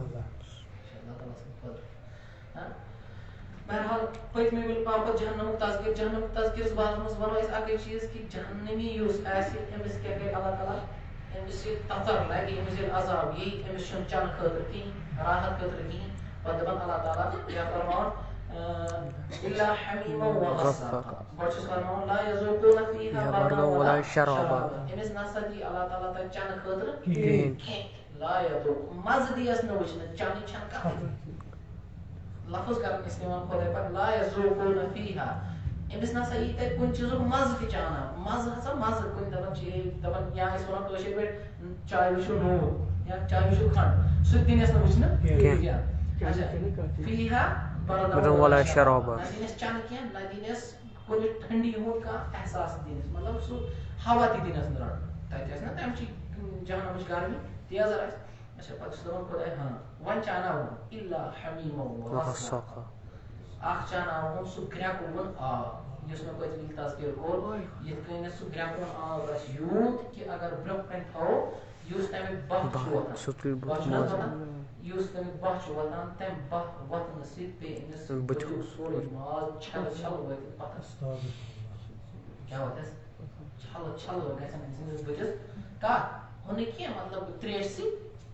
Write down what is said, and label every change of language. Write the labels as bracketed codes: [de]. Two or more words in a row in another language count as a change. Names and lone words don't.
[ks] بہرحال پٔتمہِ وِلہِ پاپَتھ جہنمُک تذکِرَس بارَس منٛز وَنو أسۍ اَکٕے چیٖز کہِ جہنمی یُس آسہِ أمِس کیٛاہ کَرِ اللہ تعالیٰ أمِس ییٚلہِ تَژَر لَگہِ أمِس ییٚلہِ عذاب یی أمِس چھُنہٕ چَنہٕ خٲطرٕ کِہیٖنۍ راحت خٲطرٕ کِہیٖنۍ پَتہٕ دَپان اللہ تعالیٰ یا فرماوان [ar] إِلَّا حَمِيمًا وَغَسَّاقًا [ks] گۄڈٕ چھُس فرماوان [ar] لَا يَذُوقُونَ فِيهَا بَرْدًا وَلَا [ks] شَرَابًا أمِس نَسا دی اللہ تعالیٰ تَتہِ چَنہٕ خٲطرٕ کِہیٖنۍ [ar] لا يَذُوق [ks] مَزٕ دِیَس نہٕ وٕچھنہٕ چَنہٕ چھَنہٕ کَتھٕے لفظ کَران اِستعمال خۄداے پاک [ar] لا يَذُوقُونَ فِيهَا [ks] أمِس نَسا یی تَتہِ کُنہِ چیٖزُک مَزٕ تہِ چانان مَزٕ ہسا مَزٕ کُنہِ دَپان دَپان یا أسۍ وَنو کٲشِر پٲٹھۍ چاے وٕچھو نوٗن یا چاے وٕچھو کھنٛڈ سُہ تہِ دِنَس نہٕ وٕچھنہٕ کینٛہہ اچھا [ar] فِيهَا بَرْدًا وَلَا شَرَابًا [ks] نہ دِنَس چَنہٕ کینٛہہ نہ دِنَس کُنہِ ٹھنٛڈی ہُنٛد کانٛہہ احساس دِنَس مطلب سُہ ہوا تہِ دِنَس نہٕ رَٹُن تَتہِ آسہِ نہ تَمچی جہنمٕچ گرمی تیزر آسہِ اچھا پَتہٕ چھُس دَپان خۄداے ہاں وۄنۍ چاناوُن [ar] إِلَّا حَمِيمًا وَغَسَّاقًا [ks] اکھ چاناوُن سُہ گرٛٮ۪کوُن آب یُس مےٚ پٔتمہِ وِلہِ تذکیٖر کوٚر یِتھ کٔنۍ سُہ گرٛٮ۪کوُن آب آسہِ یوٗت کہِ اگر برٛونٛہہ کَنہِ تھاوو یُس تَمیُک بَہہ چھُ وۄتھان یُس تَمیُک بَہہ چھُ وۄتھان تَمہِ بَہہ وۄتھنہٕ سۭتۍ پیٚیہِ أمِس بٔتھیُک سورُے ماز چھَلہٕ چھَلہٕ وٲتِتھ پَتھَس کیٛاہ وۄتھٮ۪س چھَلہٕ چھَلہٕ گژھن أمۍ سٕنٛدِس بٔتھِس کَتھ ہُہ نہٕ کینٛہہ مطلب ترٛیشہِ سۭتۍ